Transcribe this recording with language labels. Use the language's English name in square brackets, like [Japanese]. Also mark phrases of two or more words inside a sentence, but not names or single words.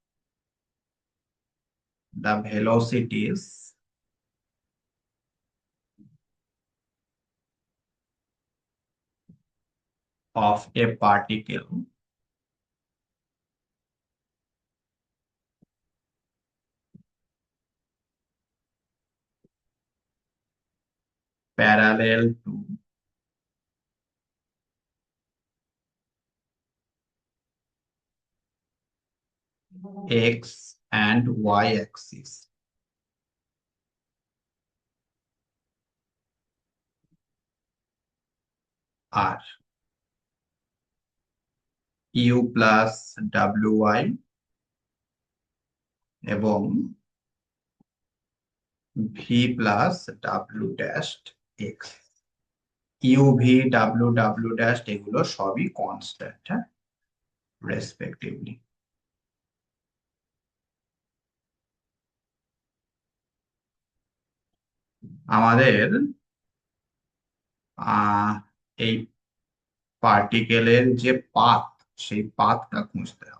[English] the velocities of a particle parallel to x and y axis are u plus wy এবং v plus w dash x। [Bangla] u v w w dash এগুলো সবই কনস্ট্যান্ট, হ্যাঁ, রেসপেক্টিভলি। আমাদের আহ এই পার্টিকেলের যে পাথ, সেই পাথটা খুঁজতে হবে।